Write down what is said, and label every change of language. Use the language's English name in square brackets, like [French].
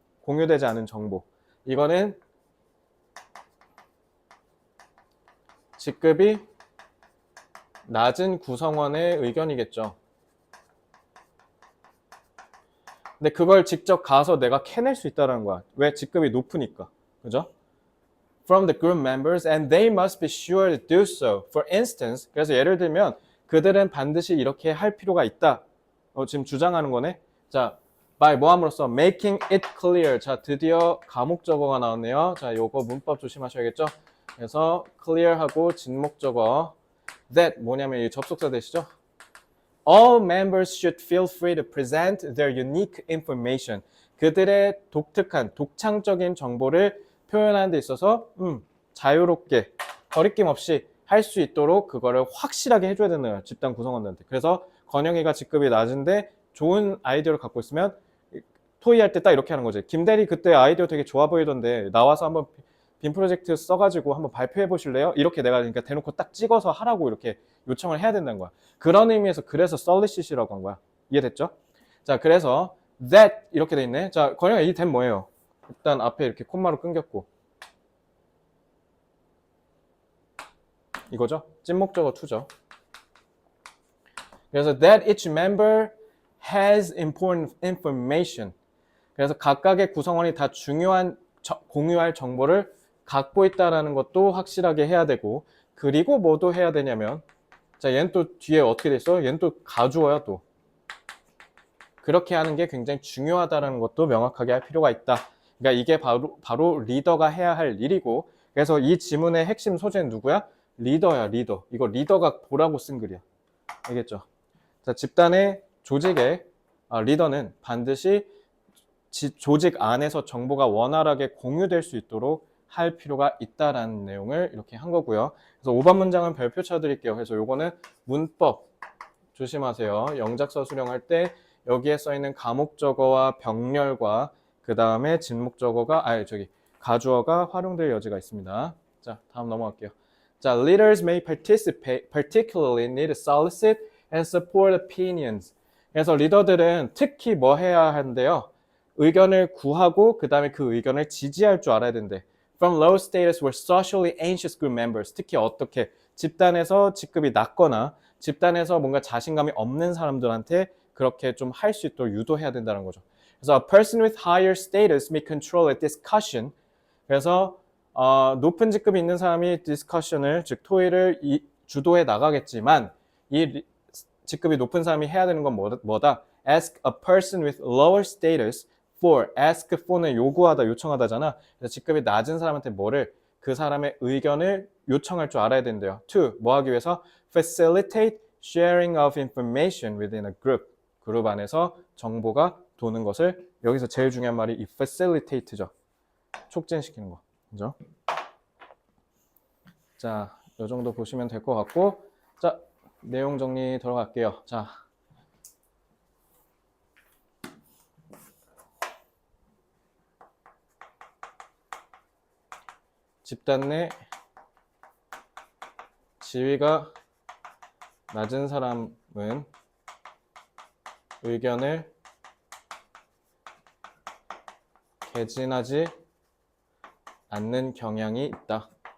[Korean] 공유되지 않은 정보. 이거는 직급이 낮은 구성원의 의견이겠죠. 근데 그걸 직접 가서 내가 캐낼 수 있다는 거야. 왜? 직급이 높으니까. 그죠? [English] From the group members and they must be sure to do so. For instance, [Korean] 그래서 예를 들면 그들은 반드시 이렇게 할 필요가 있다. 지금 주장하는 거네. [English] 자, by [Korean] 뭐 함으로써 [English] making it clear. [Korean] 자, 드디어 가목적어가 나왔네요. 자, 요거 문법 조심하셔야겠죠? 그래서 clear하고 진목적어 that 뭐냐면 이 접속사 되시죠? [English] All members should feel free to present their unique information. [Korean] 그들의 독특한, 독창적인 정보를 표현하는 데 있어서 자유롭게, 거리낌 없이 할 수 있도록 그거를 확실하게 해줘야 되는 거예요. 집단 구성원들한테. 그래서 건영이가 직급이 낮은데 좋은 아이디어를 갖고 있으면 토의할 때 딱 이렇게 하는 거지. 김대리 그때 아이디어 되게 좋아 보이던데 나와서 한번 빔 프로젝트 써가지고 한번 발표해 보실래요? 이렇게 내가 그러니까 대놓고 딱 찍어서 하라고 이렇게 요청을 해야 된다는 거야. 그런 의미에서 그래서 solicit이라고 한 거야. 이해됐죠? 자, 그래서 that 이렇게 돼 있네. 자, 건영아 이 that 뭐예요? 일단 앞에 이렇게 콤마로 끊겼고 이거죠? 찐목적어 to죠. [English] 그래서 that each member has important information. [Korean] 그래서 각각의 구성원이 다 중요한 공유할 정보를 갖고 있다는 것도 확실하게 해야 되고, 그리고 뭐도 해야 되냐면, 자, 얘는 또 뒤에 어떻게 돼 있어? 얘는 또 가주어야 또. 그렇게 하는 게 굉장히 중요하다는 것도 명확하게 할 필요가 있다. 그러니까 이게 바로 리더가 해야 할 일이고, 그래서 이 지문의 핵심 소재는 누구야? 리더야, 리더. 이거 리더가 보라고 쓴 글이야. 알겠죠? 자, 집단의 조직의 리더는 반드시 조직 안에서 정보가 원활하게 공유될 수 있도록 할 필요가 있다라는 내용을 이렇게 한 거고요. 그래서 5번 문장은 별표 쳐드릴게요. 그래서 요거는 문법 조심하세요. 영작서 수령할 때 여기에 써 있는 가목적어와 병렬과 그 다음에 진목적어가 가주어가 활용될 여지가 있습니다. 자, 다음 넘어갈게요. [English] 자, leaders may participate, particularly need to solicit and support opinions. [Korean] 그래서 리더들은 특히 뭐 해야 하는데요? 의견을 구하고 그 다음에 그 의견을 지지할 줄 알아야 된대. [English] From low status or socially anxious group members. [Korean] 특히 어떻게 집단에서 직급이 낮거나 집단에서 뭔가 자신감이 없는 사람들한테 그렇게 좀 할 수 있도록 유도해야 된다는 거죠. [English] 그래서 a person with higher status may control a discussion. [Korean] 그래서 높은 직급이 있는 사람이 디스커션을 즉 토의를 주도해 나가겠지만 이 직급이 높은 사람이 해야 되는 건 뭐다? [English] Ask a person with lower status for. [Korean] Ask for는 요구하다, 요청하다잖아. 그래서 직급이 낮은 사람한테 뭐를? 그 사람의 의견을 요청할 줄 알아야 된대요. To, 뭐 하기 위해서? [English] Facilitate sharing of information within a group. [Korean] 그룹 안에서 정보가 도는 것을, 여기서 제일 중요한 말이 이 facilitate죠. 촉진시키는 거. 그죠? 자, 이 정도 보시면 될 것 같고, 자, 내용 정리 들어갈게요. 자, 집단 내 지위가 낮은 사람은 의견을 개진하지 않는 경향이 있다.